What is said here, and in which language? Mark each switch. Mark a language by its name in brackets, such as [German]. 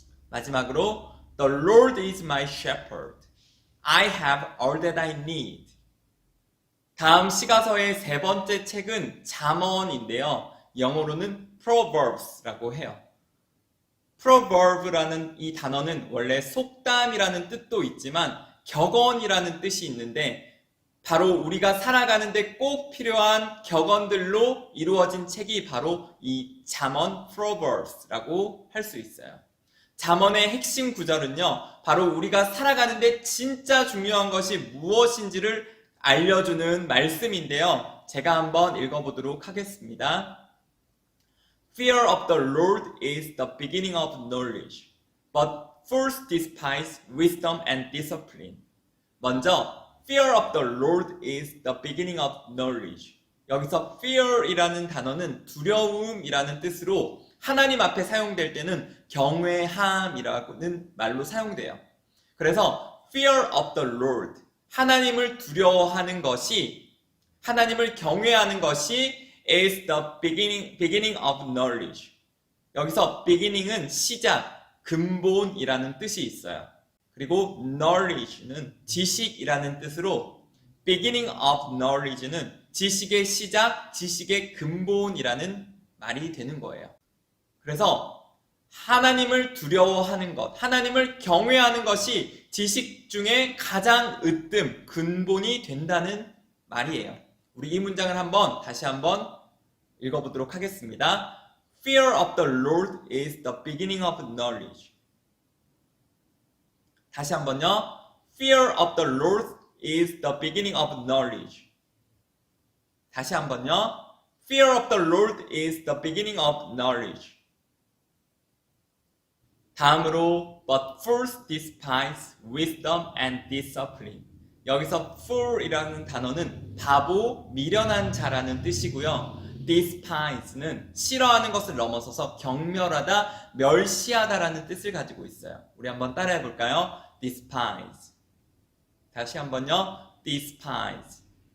[Korean] 마지막으로 [English] The Lord is my shepherd. I have all that I need. [Korean] 다음 시가서의 세 번째 책은 잠언인데요. 영어로는 Proverbs라고 해요. Proverb라는 이 단어는 원래 속담이라는 뜻도 있지만 격언이라는 뜻이 있는데 바로 우리가 살아가는데 꼭 필요한 격언들로 이루어진 책이 바로 이 잠언 Proverbs라고 할 수 있어요. 잠언의 핵심 구절은요, 바로 우리가 살아가는데 진짜 중요한 것이 무엇인지를 알려주는 말씀인데요. 제가 한번 읽어보도록 하겠습니다. [English] Fear of the Lord is the beginning of knowledge, but fools despise wisdom and discipline. [Korean] 먼저 [English] Fear of the Lord is the beginning of knowledge. [Korean] 여기서 fear이라는 단어는 두려움이라는 뜻으로 하나님 앞에 사용될 때는 경외함이라는 말로 사용돼요. 그래서 [English] fear of the Lord, [Korean] 하나님을 두려워하는 것이, 하나님을 경외하는 것이 [English] is the beginning of knowledge. [Korean] 여기서 beginning은 시작, 근본이라는 뜻이 있어요. 그리고 knowledge는 지식이라는 뜻으로 [English] beginning of knowledge [Korean] 는 지식의 시작, 지식의 근본이라는 말이 되는 거예요. 그래서 하나님을 두려워하는 것, 하나님을 경외하는 것이 지식 중에 가장 으뜸, 근본이 된다는 말이에요. 우리 이 문장을 다시 한번 읽어보도록 하겠습니다. [English] Fear of the Lord is the beginning of knowledge. [Korean] 다시 한번요. [English] Fear of the Lord is the beginning of knowledge. [Korean] 다시 한번요. [English] Fear of the Lord is the beginning of knowledge. [Korean] 다음으로 [English] but fools despise wisdom and discipline. [Korean] 여기서 fool이라는 단어는 바보, 미련한 자라는 뜻이고요. despise는 싫어하는 것을 넘어서서 경멸하다, 멸시하다라는 뜻을 가지고 있어요. 우리 한번 따라해 볼까요? despise. 다시 한번요. despise.